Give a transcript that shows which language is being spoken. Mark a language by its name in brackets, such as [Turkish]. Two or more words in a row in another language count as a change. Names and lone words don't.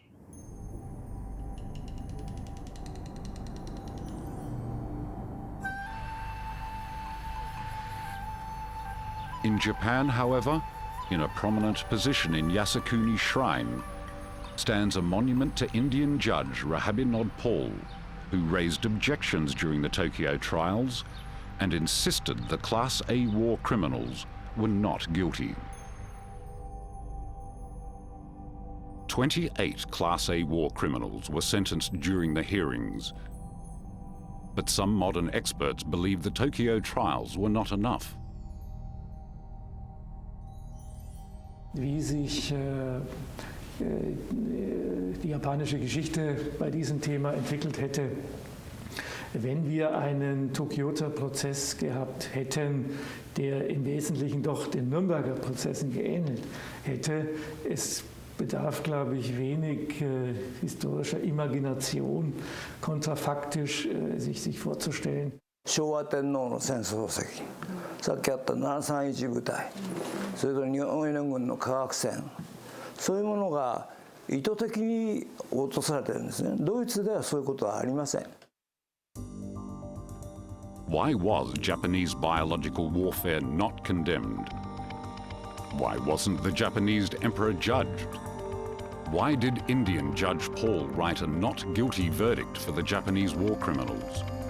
[English] In Japan, however, in a prominent position in Yasukuni Shrine, stands a monument to Indian judge Rahabinod Paul, who raised objections during the Tokyo trials and insisted the Class A war criminals were not guilty. 28 Class A war criminals were sentenced during the hearings. But some modern experts believe the Tokyo trials were not enough. [German] Wie sich die japanische Geschichte bei diesem Thema entwickelt hätte, wenn wir einen Tokioter Prozess gehabt hätten, der im Wesentlichen doch den Nürnberger Prozessen geähnelt hätte. Es bedarf, glaube ich, wenig historischer Imagination, kontrafaktisch sich vorzustellen. [Japanese] 昭和天皇の戦争石、さっきあった731部隊、それから日本援軍の科学戦、そういうものが意図的に落とされてるんですね。ドイツではそういうことはありません。 [English] Why was Japanese biological warfare not condemned? Why wasn't the Japanese emperor judged? Why did Indian Judge Paul write a not guilty verdict for the Japanese war criminals?